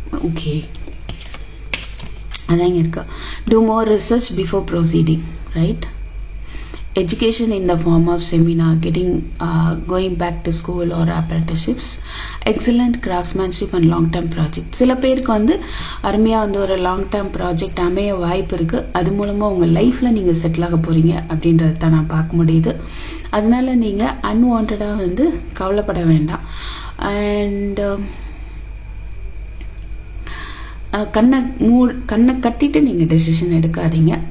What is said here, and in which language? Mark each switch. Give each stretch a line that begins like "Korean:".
Tamil: Okay, அதான் இருக்கு.
English: Do more research before proceeding, right? Education in the form of seminar, going back to school or apprenticeships, excellent craftsmanship and long term project.
Tamil: சில பேருக்கு வந்து அருமையாக வந்து ஒரு long term project அமைய வாய்ப்பு இருக்குது. அது மூலமாக உங்கள் லைஃப்பில் நீங்கள் செட்டில் ஆக போகிறீங்க அப்படின்றத தான் நான் பார்க்க முடியுது. அதனால நீங்கள் அன்வான்டாக வந்து கவலைப்பட வேண்டாம். அண்ட் கண்ணை கட்டிட்டு நீங்கள் டெசிஷன் எடுக்காதீங்க.